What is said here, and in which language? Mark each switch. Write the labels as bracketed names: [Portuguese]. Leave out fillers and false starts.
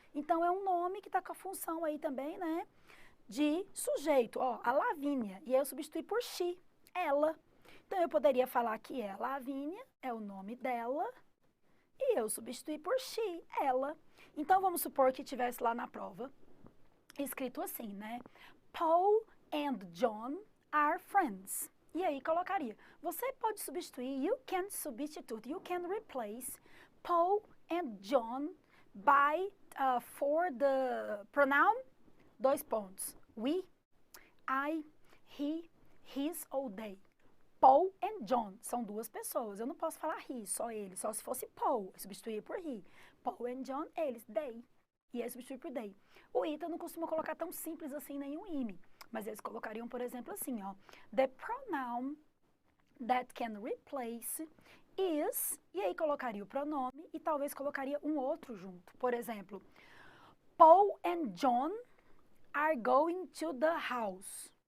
[Portuguese] Então, é um nome que está com a função aí também, né? De sujeito. Ó, a Lavínia. E aí eu substituí por she, ela. Então, eu poderia falar que a Lavínia é o nome dela e eu substituí por she, ela. Então, vamos supor que tivesse lá na prova escrito assim, né? [English] Paul and John are friends. [Portuguese] E aí colocaria, você pode substituir, [English] you can substitute, you can replace Paul and John by, for the pronoun, [Portuguese] 2 pontos, we, I, he, his ou they. Paul and John são 2 pessoas, eu não posso falar he, só ele, só se fosse Paul, eu substituía por he. Paul and John, eles, they, e aí substituir por they. O ITA não costuma colocar tão simples assim nenhum IME, mas eles colocariam, por exemplo, assim, ó, [English] the pronoun that can replace is, [Portuguese] e aí colocaria o pronome e talvez colocaria um outro junto. Por exemplo, [English] Paul and John are going to the house.